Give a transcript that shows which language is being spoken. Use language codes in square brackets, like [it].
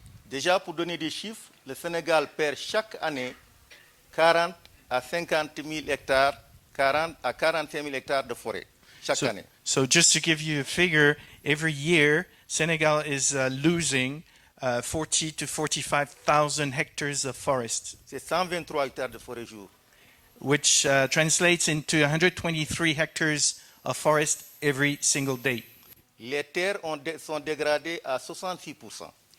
[fr] Déjà, pour donner des chiffres, le Sénégal perd chaque année 40 à 50 000 hectares, 40 à 45 000 hectares de forêt, chaque année. [en] So just to give you a figure, every year Senegal is losing 40 to 45,000 hectares of forest, [fr] C'est 123 hectares de forêt jour. [en] which translates into 123 hectares of forest every single day. [fr] Les terres sont dégradées à 66%.